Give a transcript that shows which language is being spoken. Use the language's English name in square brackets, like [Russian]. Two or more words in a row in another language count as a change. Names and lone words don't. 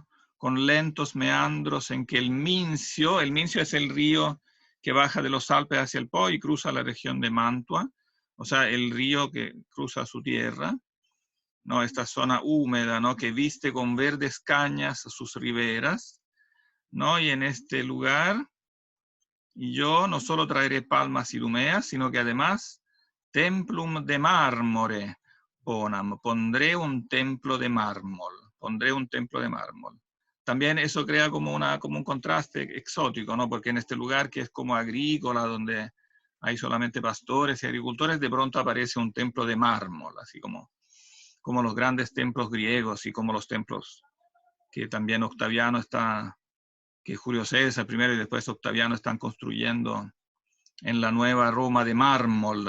[Spanish] Con lentos meandros, en que el Mincio es el río que baja de los Alpes hacia el Po y cruza la región de Mantua, o sea, el río que cruza su tierra, ¿no? Esta zona húmeda, ¿no? Que viste con verdes cañas sus riberas, ¿no? Y en este lugar, yo no solo traeré palmas idumeas, sino que además, [Latin] templum de mármore ponam, [Spanish] pondré un templo de mármol, pondré un templo de mármol. También eso crea como un contraste exótico, ¿no? Porque en este lugar que es como agrícola, donde hay solamente pastores y agricultores, de pronto aparece un templo de mármol, así como los grandes templos griegos y como los templos que también Octaviano está que Julio César primero y después Octaviano están construyendo en la nueva Roma de mármol.